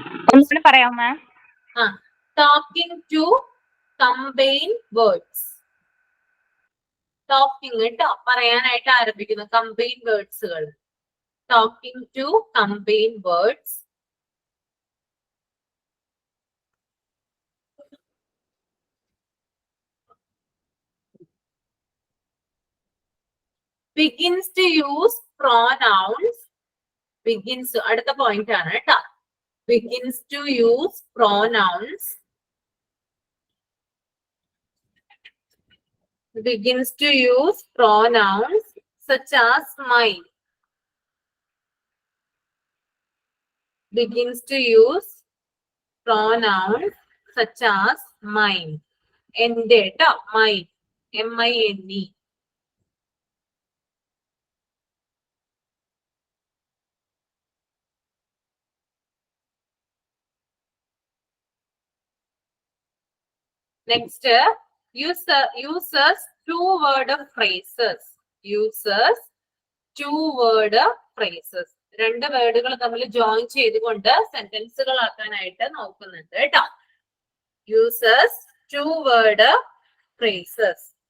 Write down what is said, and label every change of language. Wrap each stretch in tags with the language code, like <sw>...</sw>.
<ml>ഒന്നുകൂടി പറയാമോ മാം?</ml> <en>Talking to combine words.</en> <ml>Talking കേട്ടോ പറയാനായിട്ട് ആരംഭിക്കുന്നു combine wordsകൾ.</ml> <en>Talking to combine words. Begins to use pronouns.</en> <ml>Begins അടുത്ത പോയിന്റ് ആണ് കേട്ടോ.</ml> <en>Begins to use pronouns. Begins to use pronouns such as mine. Begins to use pronouns such as mine.</en> <ml>എൻ്റെ ട്ടോ mine. M-I-N-E.</ml> <en>Next, uses two-word phrases. Uses two-word phrases.</en> <ml>രണ്ട് വേർഡുകൾ തമ്മിൽ join ചെയ്തുകൊണ്ട് സെന്റൻസുകൾ ആക്കാനായിട്ട് നോക്കുന്നുണ്ട് കേട്ടോ.</ml> <en>Uses two-word phrases.</en>